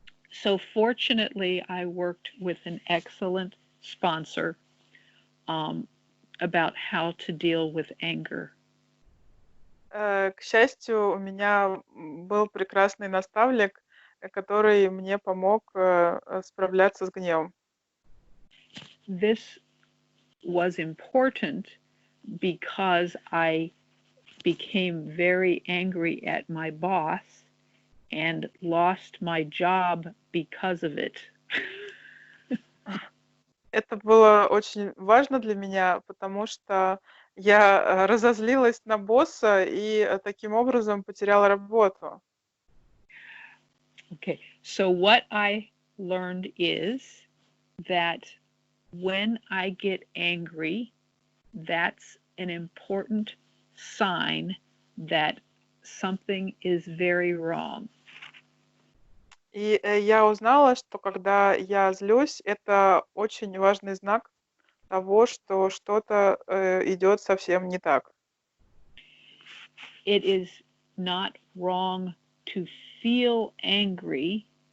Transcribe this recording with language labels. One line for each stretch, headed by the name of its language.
English: So fortunately, I worked with an excellent sponsor about how to deal with anger.
Russian: К счастью, у меня был прекрасный наставник, который мне помог справляться с гневом.
English: This was important because I became very angry at my boss and lost my job because of it.
Russian: Это было очень важно для меня, потому что я разозлилась на босса и таким образом потеряла работу.
English: Okay, so what I learned is that when I get angry, that's an important sign that something is very wrong.
Russian: И я узнала, что когда я злюсь, это очень важный знак того, что что-то идет совсем не так.
English: It is not wrong to feel angry.